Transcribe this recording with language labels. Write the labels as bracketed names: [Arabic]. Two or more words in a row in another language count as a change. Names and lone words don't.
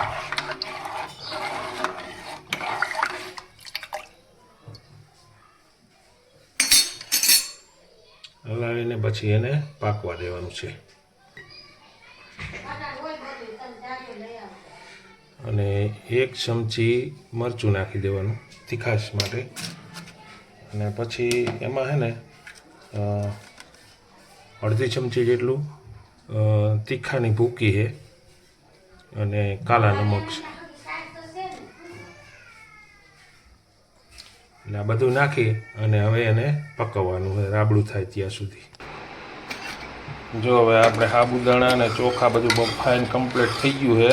[Gujarati] હલાવીને પછી એને પાકવા દેવાનું છે। અને 1 ચમચી મરચું નાખી દેવાનું તીખાશ માટે। અને પછી એમાં હૈ ને અર્ધી ચમચી જેટલું તીખાની ભૂકી હૈ અને કાલા નમક છે। એટલે આ બધું નાખી અને હવે એને પકવવાનું છે રાબડું થાય ત્યાં સુધી। જો હવે આપણે સાબુદાણા અને ચોખા બધું બફાઈને કમ્પ્લીટ થઈ ગયું છે।